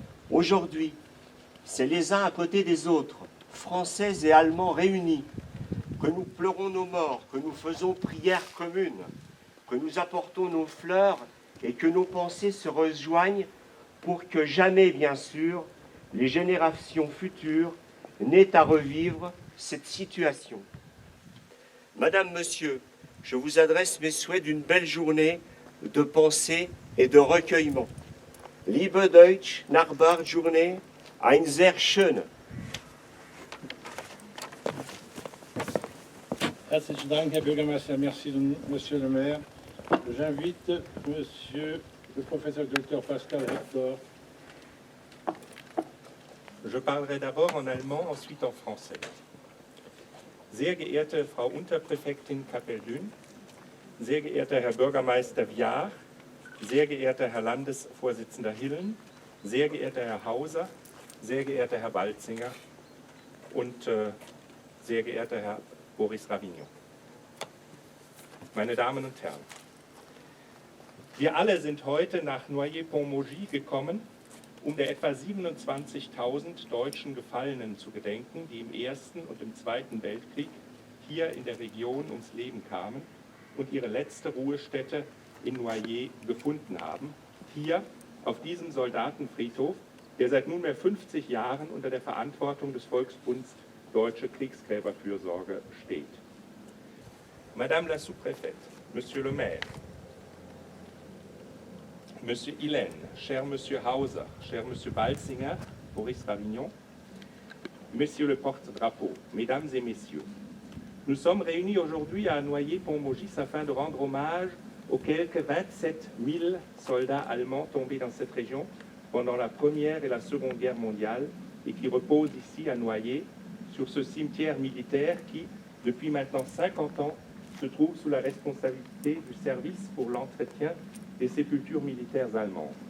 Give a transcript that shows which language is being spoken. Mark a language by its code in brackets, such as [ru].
[fr] Aujourd'hui, c'est les uns à côté des autres, Français et Allemands réunis, que nous pleurons nos morts, que nous faisons prière commune, que nous apportons nos fleurs et que nos pensées se rejoignent pour que jamais, bien sûr, les générations futures n'aient à revivre cette situation. Madame, Monsieur, je vous adresse mes souhaits d'une belle journée de pensée et de recueillement. [de] Liebe Deutsch Nachbarjournée, ein sehr schöne. Herzlichen Dank, Herr Bürgermeister. [fr] Merci, Monsieur le maire. J'invite Monsieur le professeur Dr Pascal Hector. Je parlerai d'abord en allemand, ensuite en français. [de] Sehr geehrte Frau Unterpräfektin Kappel-Dün, sehr geehrter Herr Bürgermeister Viard, sehr geehrter Herr Landesvorsitzender Hillen, sehr geehrter Herr Hauser, sehr geehrter Herr Balzinger und sehr geehrter Herr Boris Ravignon. meine Damen und Herren, wir alle sind heute nach Noyer-Pont-Maugis gekommen, um der etwa 27.000 deutschen Gefallenen zu gedenken, die im Ersten und im Zweiten Weltkrieg hier in der Region ums Leben kamen und ihre letzte Ruhestätte in Noyer gefunden haben, hier auf diesem Soldatenfriedhof, der seit nunmehr 50 Jahren unter der Verantwortung des Volksbunds Deutsche Kriegsgräberfürsorge steht. [fr] Madame la sous-préfète, Monsieur le maire, Monsieur Hillen, cher Monsieur Hauser, cher Monsieur Balzinger, Boris Ravignon, Monsieur le porte-drapeau, Mesdames et Messieurs, nous sommes réunis aujourd'hui à Noyer-Pont-Maugis afin de rendre hommage aux quelques 27 000 soldats allemands tombés dans cette région pendant la Première et la Seconde Guerre mondiale et qui reposent ici à Noyer, sur ce cimetière militaire qui, depuis maintenant 50 ans, se trouve sous la responsabilité du service pour l'entretien des sépultures militaires allemandes.